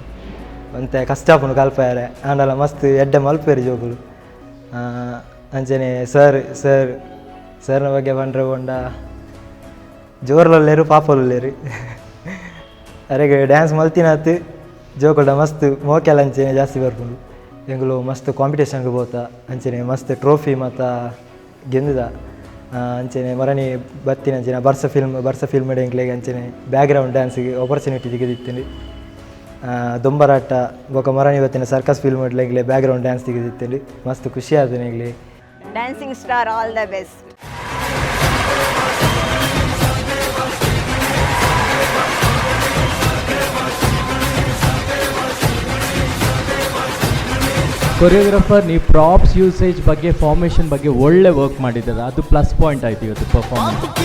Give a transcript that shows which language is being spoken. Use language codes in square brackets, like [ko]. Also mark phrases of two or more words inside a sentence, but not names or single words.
[tcy] ಅಂತೆ ಕಷ್ಟಪುನು ಕಲ್ಪಾರೆ ಆಂಡಲ ಮಸ್ತ್ ಎಡ್ಡೆ ಮಲ್ಪೇರು ಜೋಕುಲು ಅಂಚನೆ ಸರ್ನ ಬಗ್ಗೆ ಪಂಡ್ರ ಬಂಡ ಜೋರ್ಲಲ್ಲೇರು ಪಾಪಲಲ್ಲೇರು ಅರೆಗೆ ಡ್ಯಾನ್ಸ್ ಮಲ್ತಿನಾತು ಜೋಕುಲ್ಡ ಮಸ್ತ್ ಮೋಕೆಲ್ಲ ಅಂಚನೆ ಜಾಸ್ತಿ ಬರ್ಪುಂಡು ಎಂಗ್ಲು ಮಸ್ತ್ ಕಾಂಪಿಟೇಷನ್ಗೆ ಬೋತ ಅಂಚನೆ ಮಸ್ತ್ ಟ್ರೋಫಿ ಮತ್ತು ಗೆಂದಿದ ಅಂಚನೆ ಮರಣಿ ಬತ್ತಿನ ಅಂಚನೆ ಬರ್ಸ ಫಿಲ್ಮ್ ಎಂಕ್ಲೆಗೆ ಅಂಚನೆ [en] background dance [tcy] ಆಪರ್ಚುನಿಟಿ ತೆಗೆದಿತ್ತೇನೆ. ದೊಂಬರಾಟ ಬೊಕ ಮರಣಿ ಬತ್ತಿನ ಸರ್ಕಸ್ ಫಿಲ್ಮ್ ಎಂಕ್ಲೆ [en] background dance [tcy] ತೆಗೆದಿತ್ತೇನೆ ಮಸ್ತ್ ಖುಷಿ ಆದ ಎಂಗ್ಲೆ. [en] dancing star all the best. [kn] ಕೊರಿಯೋಗ್ರಾಫರ್ ನೀವು [en] props usage [kn] ಬಗ್ಗೆ ಫಾರ್ಮೇಷನ್ ಬಗ್ಗೆ ಒಳ್ಳೆ ವರ್ಕ್ ಮಾಡಿದ್ದಾರೆ, ಅದು [en] plus point [kn] ಆಯ್ತು ಇವತ್ತು ಪರ್ಫಾರ್ಮೆನ್ಸ್.